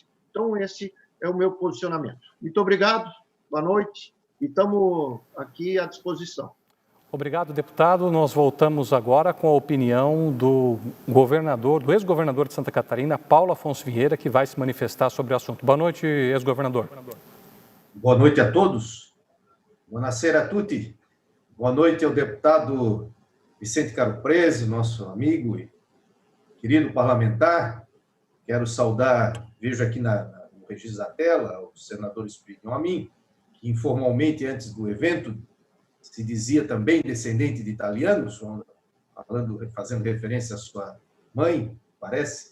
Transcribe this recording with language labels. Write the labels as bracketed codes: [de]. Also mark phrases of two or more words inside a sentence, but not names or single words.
[pt] Então, esse é o meu posicionamento. Muito obrigado, boa noite, e estamos aqui à disposição. Obrigado, deputado. Nós voltamos agora com a opinião do ex-governador de Santa Catarina, Paulo Afonso Vieira, que vai se manifestar sobre o assunto. Boa noite, ex-governador. Boa noite a todos. [it] Buonasera a tutti. [pt] Boa noite ao deputado Vicente Caropreso, nosso amigo e querido parlamentar. Quero saudar, vejo aqui no registro da tela, o senador Espírito Amin, que informalmente, antes do evento, se dizia também descendente de italianos, fazendo referência à sua mãe, parece.